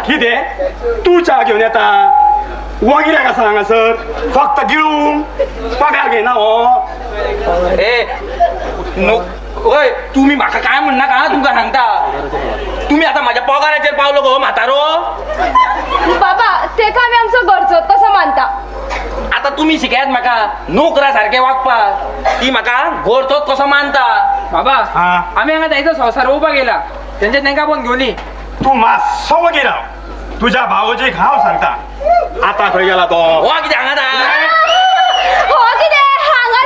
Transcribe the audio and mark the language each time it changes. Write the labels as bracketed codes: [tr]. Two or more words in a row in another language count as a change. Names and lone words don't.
[kok] कितें तू च्या घेवन येता वो कित्याक आसा हांगासर फक्त गिळूंक पगार घेयना हो ए ओय तुम्ही म्हाका काय म्हणनाका तुमकां सांगता तुम्ही आता माझ्या पगाराचेर पावलो गो म्हातारो बाबा ते का आम्ही आमचं घरचो कसं मानता आता तुम्ही शिकायत म्हाका नोकरा सारखे वागपाक ती म्हाका घरचोच कसो मानता बाबा हा. आम्ही हांगा ताईचो संसार रोवपाक गेला तेंच्या तांकां पण घेवन ये तू मातसो वगीर राव तुझ्या भावजीक हांव सांगता आतां खंय गेला तो हो कितें हांगा हो कितें हांगा